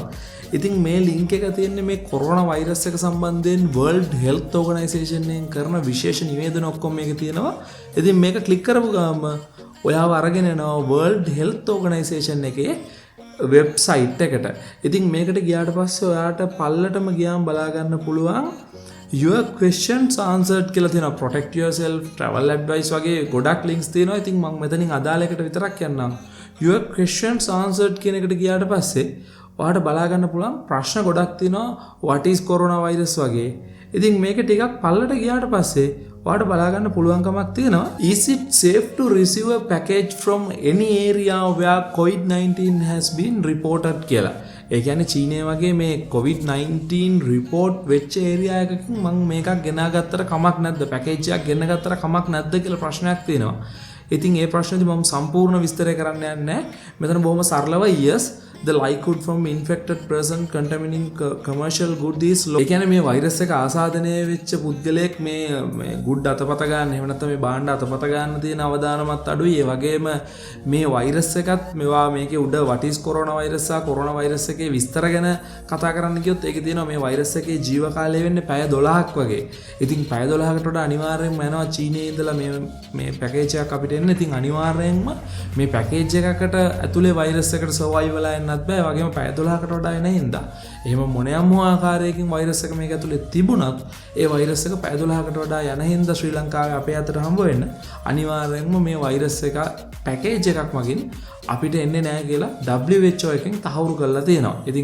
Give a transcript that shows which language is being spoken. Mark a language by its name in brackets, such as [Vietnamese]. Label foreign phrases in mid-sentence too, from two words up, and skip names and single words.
[Sinhala] ඉතින් මේ ලින්ක් එක තියෙන්නේ මේ කොරෝනා වෛරස් එක සම්බන්ධයෙන් [English] World Health Organization [Sinhala] එකෙන් කරන විශේෂ නිවේදන ඔක්කොම මේකේ තියෙනවා. ඉතින් මේක ක්ලික් කරපු ගමන් ඔයාව අරගෙන යනවා [English] World Health Organization [Sinhala] එකේ වෙබ්සයිට් එකට. ඉතින් මේකට ගියාට පස්සේ ඔයාට පල්ලටම ගියාම බලා ගන්න පුළුවන් [English] your questions answered [Sinhala] කියලා තියෙනවා. [English] protect yourself, travel advice [Sinhala] වගේ ගොඩක් [English] links තියෙනවා. [Sinhala] ඉතින් මම මෙතනින් අදාළ එකට විතරක් යන්නම්. [English] your questions answered [Sinhala] කියන එකට ගියාට පස්සේ ඔයාට බලා ගන්න පුළුවන් ප්‍රශ්න ගොඩක් තියෙනවා [English] what is coronavirus [Sinhala] වගේ. ඉතින් මේක ටිකක් පල්ලට ගියාට පස්සේ ඔයාට බලා ගන්න පුළුවන්කමක් තියෙනවා [English] is it safe to receive a package from any area where COVID-19 has been reported [Sinhala] කියලා. ඒ කියන්නේ චීනය වගේ මේ COVID-19 report වෙච්ච ඒරියා එකකින් මම මේකක් ගෙනාගත්තට කමක් නැද්ද? පැකේජ් එකක් ගෙනගත්තට කමක් නැද්ද කියලා ප්‍රශ්නයක් තියෙනවා. ඉතින් ඒ ප්‍රශ්නේදී මම සම්පූර්ණ විස්තරය කරන්න යන්නේ නැහැ. මෙතන බොහොම සරලව [English] yes the likelihood from infected person contaminating commercial goods is low. [Sinhala] ඒ කියන්නේ මේ වෛරස් එක ආසාදනය වෙච්ච පුද්ගලයෙක් මේ good අතපත ගන්න එහෙම නැත්නම් මේ භාණ්ඩ අතපත ගන්න තියෙන අවදානමත් අඩුයි. ඒ වගේම මේ වෛරස් එකත් මේවා මේකේ උඩ [English] what is corona virus [Sinhala] සහ [English] corona virus [Sinhala] එකේ විස්තර ගැන කතා කරන්න ගියොත් ඒකේ තියෙනවා මේ වෛරස් එකේ ජීව කාලය වෙන්නේ පැය 12ක් වගේ. ඉතින් පැය 12කට වඩා අනිවාර්යයෙන්ම යනවා චීනයේ ඉඳලා මේ පැකේජ් එකක් අපිට එන්න. ඉතින් අනිවාර්යයෙන්ම මේ පැකේජ් එකකට ඇතුලේ වෛරස් එකට සර්වයිව් වෙලා එන්නත් බෑ. වගේම පැය 12කට වඩා එන හින්දා එහෙම මොනියම් ආකාරයකින් වෛරස් එක මේක ඇතුලේ තිබුණත් ඒ වෛරස් එක පැය 12කට වඩා යන හින්දා ශ්‍රී ලංකාවේ අපේ අතට හම්බ වෙන්න අනිවාර්යයෙන්ම මේ වෛරස් එක පැකේජ් එකක් මගින් අපිට එන්නේ නැහැ කියලා WHO එකෙන් තහවුරු කරලා තියෙනවා.